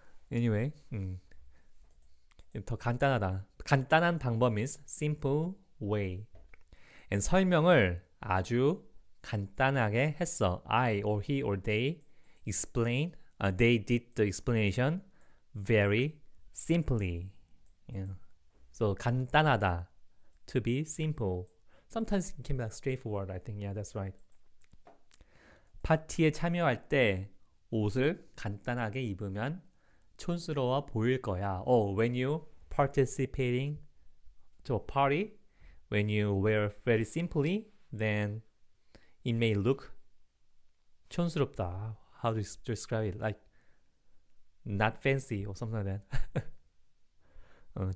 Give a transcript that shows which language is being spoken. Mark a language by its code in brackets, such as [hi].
[ko] Anyway, 더 간단하다. 간단한 방법 [en] means simple way. [ko] And 설명을 아주 간단하게 했어. [en] I or he or they explained. They did the explanation very simply. Yeah. So 간단하다, to be simple. Sometimes it can be like straightforward, I think. Yeah, that's right. [ko] 파티에 참여할 때 옷을 간단하게 입으면 촌스러워 보일 거야. [en] When you participating to a party, when you wear very simply, then it may look 촌스럽다. How to describe it? Like not fancy or something like that.